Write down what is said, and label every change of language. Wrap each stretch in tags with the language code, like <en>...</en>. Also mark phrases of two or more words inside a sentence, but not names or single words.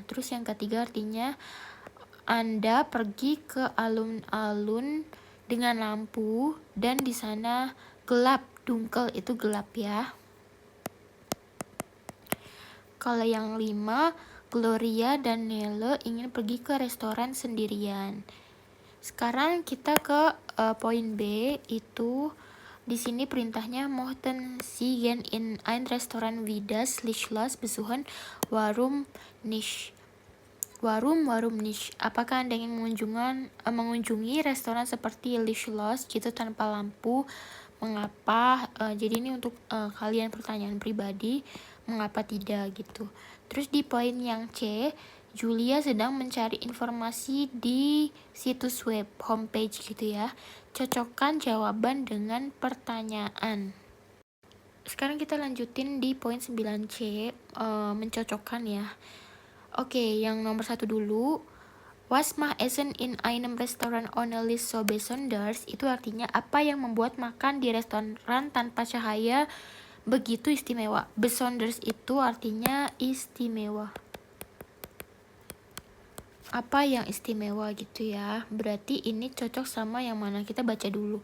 <id>Terus yang ketiga artinya Anda pergi ke alun-alun dengan lampu dan di sana gelap, dunkel itu gelap ya. Kalau yang 5, Gloria dan Nele ingin pergi ke restoran sendirian. Sekarang kita ke poin B, itu di sini perintahnya</id> <de>möchten Sie gern in ein Restaurant wie das Lichtlos besuchen? Warum nicht? Warum nicht?</de> <id>Apakah Anda ingin mengunjungi restoran seperti Lichtlos gitu tanpa lampu? Mengapa? Jadi ini untuk kalian pertanyaan pribadi, mengapa tidak gitu. Terus di poin yang C, Julia sedang mencari informasi di situs web, homepage gitu ya. Cocokkan jawaban dengan pertanyaan. Sekarang kita lanjutin di poin 9C, mencocokkan ya. Oke, yang nomor 1 dulu.</id> <de>Was macht Essen in einem Restaurant ohne Licht so besonders?</de> <id>Itu artinya apa yang membuat makan di restoran tanpa cahaya begitu istimewa. Besonders itu artinya istimewa. Apa yang istimewa gitu ya. Berarti ini cocok sama yang mana? Kita baca dulu.</id>